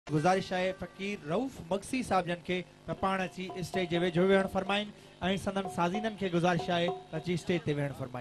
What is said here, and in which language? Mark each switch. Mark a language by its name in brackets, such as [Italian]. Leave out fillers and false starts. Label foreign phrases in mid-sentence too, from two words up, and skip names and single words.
[Sindhi] गुजारिश है फ़कीर रऊफ़ मक्सी साहब जन के पाण अची स्टेज जे वेझो वेहण फरमाइन ऐं संदन साज़ीनन के गुजारिश है अची स्टेज ते वेहण फरमाइन।